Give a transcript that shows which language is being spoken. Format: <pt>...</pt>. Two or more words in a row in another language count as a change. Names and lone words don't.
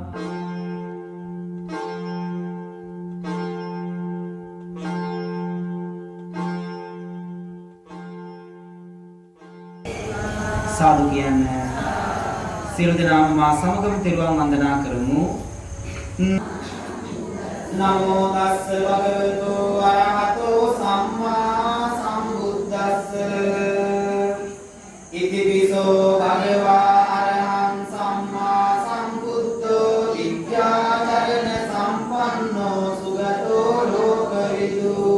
<si>සාදු කියන්නේ සියලු දෙනාම මා සමගම තෙරුවන් වන්දනා කරමු</si> <pi>නමෝ තස්ස භගවතු අරහතෝ සම්මා සම්බුද්දස්ස ඉතිවිසෝ භගවා අරහං සම්මා සම්බුද්ධෝ විද්‍යාචරණ සම්පන්නෝ සුගතෝ ලෝකවිදු</pi>